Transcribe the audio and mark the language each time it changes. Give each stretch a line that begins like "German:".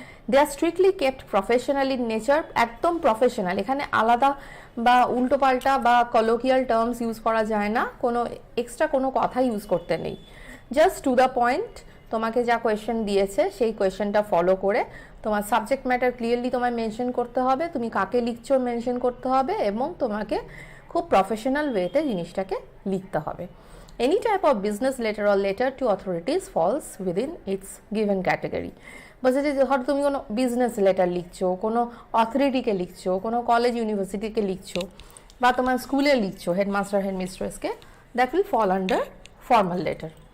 English: they are strictly kept professional in nature,
Bangla: একদম professional, এখানে আলাদা বা উল্টোপাল্টা বা কলোকিয়াল টার্মস ইউজ করা যায় না, কোনো এক্সট্রা কোনো কথা ইউজ করতে নেই,
English: Just to the point.
Bangla: তোমাকে যা কোয়েশ্চেন দিয়েছে সেই কোয়েশ্চেনটা ফলো করে তোমার সাবজেক্ট ম্যাটার ক্লিয়ারলি তোমায় মেনশন করতে হবে, তুমি কাকে লিখছো মেনশন করতে হবে, এবং তোমাকে খুব প্রফেশনাল ওয়েতে জিনিসটাকে লিখতে হবে।
English: Any type of business letter or letter to authorities falls within its given category.
Bangla: বলছে যে ধরো তুমি কোনো বিজনেস লেটার লিখছো, কোনো অথরিটিকে লিখছো, কোনো কলেজ ইউনিভার্সিটিকে লিখছো, বা তোমার স্কুলে লিখছো headmaster হেডমিস্ট্রেসকে,
English: That will fall under formal letter.